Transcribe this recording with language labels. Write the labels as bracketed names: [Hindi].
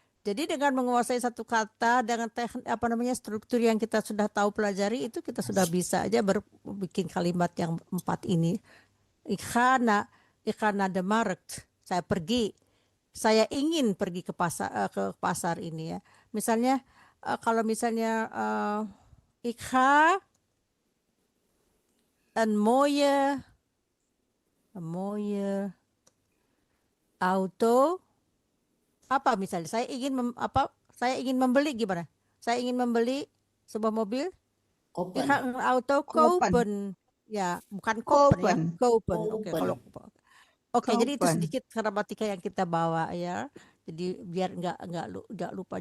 [Indonesian] Jadi dengan menguasai satu kata dengan struktur yang kita sudah tahu pelajari itu kita sudah bisa aja bikin kalimat yang 4 ini. [Dutch] Ik ga naar de markt. [Indonesian] Saya ingin pergi ke pasar ini ya. Misalnya kalau misalnya [Dutch] ik ga een mooie auto. [Indonesian] Apa misalnya saya ingin membeli gimana? Saya ingin membeli sebuah mobil. Ik [Dutch] Kopen. ga een auto kopen. [Indonesian] Ya, bukan [Dutch] kopen ya. Kopen. Oke, Kopen. [Indonesian] kalau Oke, jadi itu [Dutch] Kopen. [Indonesian] sedikit gramatika yang kita bawa ya. Jadi biar nggak lupa.